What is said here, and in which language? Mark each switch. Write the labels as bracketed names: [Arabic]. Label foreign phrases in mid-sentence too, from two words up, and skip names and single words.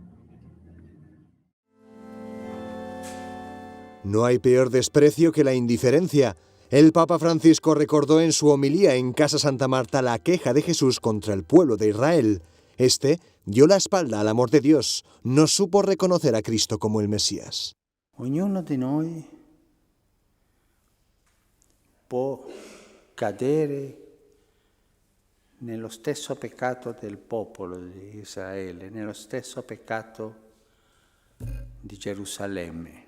[Spanish] No hay peor desprecio que la indiferencia. El Papa Francisco recordó en su homilía en Casa Santa Marta la queja de Jesús contra el pueblo de Israel. Este dio la espalda al amor de Dios, no supo reconocer a Cristo como el Mesías. [Italian] Ognuno di noi può cadere nello stesso peccato del popolo di Israele, nello stesso peccato di Gerusalemme.